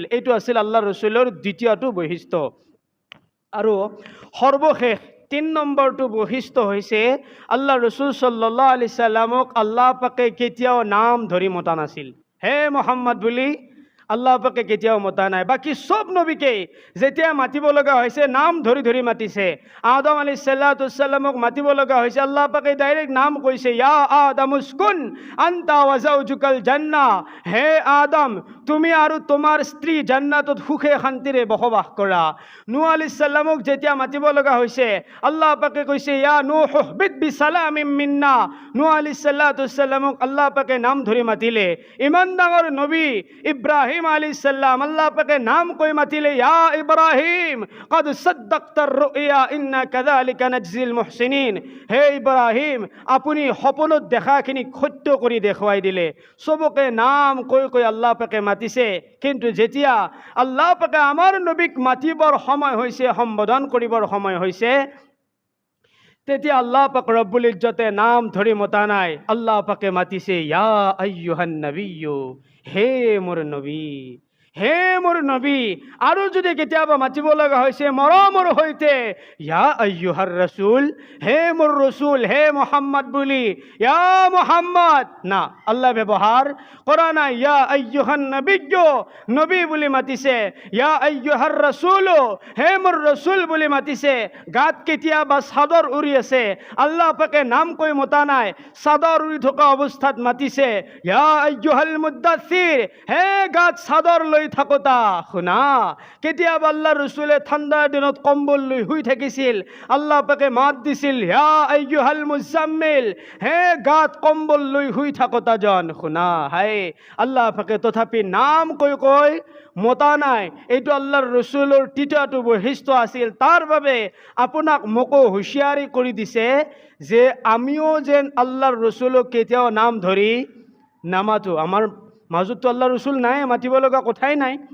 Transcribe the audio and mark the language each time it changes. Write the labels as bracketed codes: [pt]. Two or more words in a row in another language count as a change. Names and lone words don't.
[as] এইটো আছিল আল্লাহ ৰসুলৰ দ্বিতীয়টো বৈশিষ্ট্য। আৰু সৰ্বশেষ 3 নম্বৰটো বৈশিষ্ট্য হৈছে আল্লাহ ৰসুল [ar] صلى الله عليه وسلم [as] আল্লাহ পাকে কেতিয়াও নাম ধৰি মতা নাছিল। হে মোহাম্মদ বুলি আল্লাহ পাকে কেতিয়াও মতা নাই। বাকী চব নবীকে যেতিয়া মাতিব লগা হৈছে নাম ধৰি ধৰি মাতিছে। আদম [ar] عليه الصلاة والسلام [as] মাতিব লগা হৈছে, আল্লাহ পাকে ডাইৰেক্ট নাম কৈছে, [ar] يا آدم اسكن أنت وزوجك الجنة, [as] হে আদম, তুমি আৰু তোমাৰ স্ত্ৰী জান্নাতত সুখে শান্তিৰে বসবাস কৰা। নূহ [ar] عليه السلام [as] যেতিয়া মাতিব লগা হৈছে আল্লাহ পাকে কৈছে, [ar] يا نوح اهبط بسلام منا, [as] নূহ [ar] عليه الصلاة والسلام [as] আল্লাহ পাকে নাম ধৰি মাতিলে। ইমান ডাঙৰ নবী ইব্ৰাহিম [ar] عليه السلام [as] আল্লাহ পাকে নাম কৈ মাতিলে, [ar] يا إبراهيم قد صدقت الرؤيا إنا كذلك نجزي المحسنين, [as] হে ইব্ৰাহিম, আপুনি সপোনত দেখাখিনি সত্য কৰি দেখুৱাই দিলে। সবকে নাম কৈ কৈ আল্লাহ পাকে মাতিছে। কিন্তু যেতিয়া আল্লাহ পাকে আমাৰ নবীক মাতিবৰ সময় হৈছে, সম্বোধন কৰিবৰ সময় হৈছে, তেতিয়া আল্লাহ পাক [ar] رب العزة [as] নাম ধৰি মতা নাই, আল্লাহ পাকে মাতিছে, [ar] يا أيها النبي, [as] হে মোৰ নবী, হে মোৰ নবী। আৰু যদি কেতিয়াবা মাতিব লগা হৈছে মৰমৰ সৈতে, [ar] يا أيها الرسول, [as] হে মোৰ ৰসূল, হে মুহাম্মদ বুলি, [ar] يا محمد [as] না, আল্লাহ ব্যৱহাৰ কৰা নাই। [ar] يا أيها النبي, [as] নবী বুলি মাতিছে। [ar] يا أيها الرسول, [as] হে মোৰ ৰসূল বুলি মাতিছে। গাত কেতিয়াবা চাদৰ উৰি আছে, আল্লাহ পাকে নাম কৈ মতা নাই, চাদৰ উৰি থকা অৱস্থাত মাতিছে, [ar] يا أيها المدثر, [as] হে গাত চাদৰ লৈ থাকোতা শুনা কেতিয়াবা আল্লাহ ৰসুলে ঠাণ্ডাৰ দিনত কম্বল লৈ শুই থাকিছিল আল্লাহ পাকে মাত দিছিল [ar] يا أيها المزمل [as] হে গাত কম্বল লৈ শুই থাকোতা জন শুনা হাই আল্লাহ পাকে তথাপি নাম কৈ কৈ মতা নাই এইটো আল্লাহৰ ৰসুলৰ তৃতীয়টো বৈশিষ্ট্য আছিল তাৰ বাবে আপোনাক মোকো হুঁচিয়াৰি কৰি দিছে যে আমিও যেন আল্লাহৰ ৰসুলক কেতিয়াও নাম ধৰি নামাতো আমাৰ মাজতো আল্লাহৰ ৰসুল নাই মাতিব লগা কথাই নাই